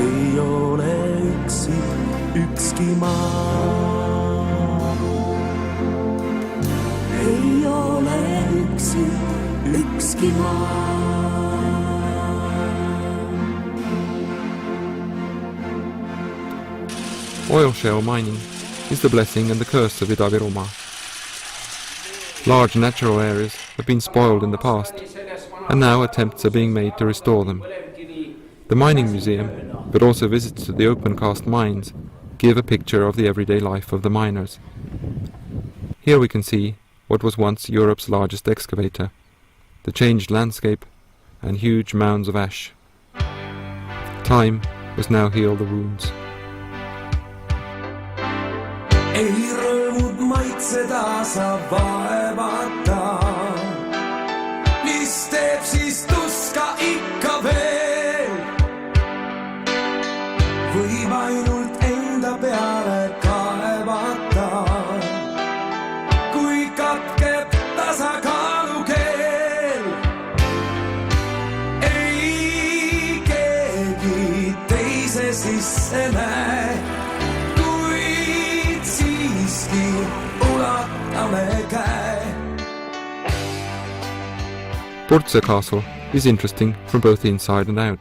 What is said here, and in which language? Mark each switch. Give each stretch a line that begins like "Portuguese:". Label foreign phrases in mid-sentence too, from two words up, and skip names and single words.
Estonian: ei ole üksi ükski maa. Ei ole üksi ükski maa.
English: Oil shale mining is the blessing and the curse of Ida-Virumaa. Large natural areas have been spoiled in the past, and now attempts are being made to restore them. The Mining Museum, but also visits to the open-cast mines, give a picture of the everyday life of the miners. Here we can see what was once Europe's largest excavator, the changed landscape, and huge mounds of ash. Time must now heal the wounds.
Estonian: Ei rõõmud maitseda saab vaevata, mis teeb siis tuska ikka veel. Võib ainult enda peale kaevata, kui katkeb tasakaalukeel. Ei keegi teise sisse näe,
English: Purtse Castle is interesting from both inside and out.